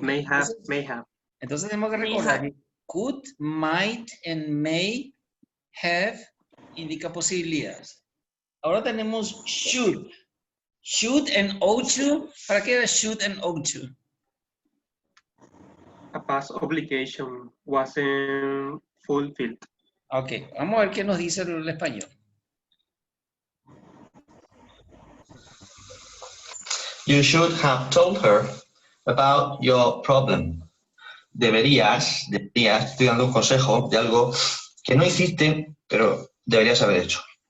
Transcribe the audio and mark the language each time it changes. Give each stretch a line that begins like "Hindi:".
English: may have, may have.
Spanish: Entonces tenemos que
English: May
Spanish: recordar
English: have.
Spanish: que could, might, and may have indica posibilidades. Ahora tenemos should. Should and ought to. ¿Para qué era should and ought to?
English: A past obligation wasn't fulfilled.
Spanish: Ok, vamos a ver qué nos dice el español.
English: You should have told her about your problem.
Spanish: Deberías, estoy dando un consejo de algo que no hiciste, pero deberías haber hecho.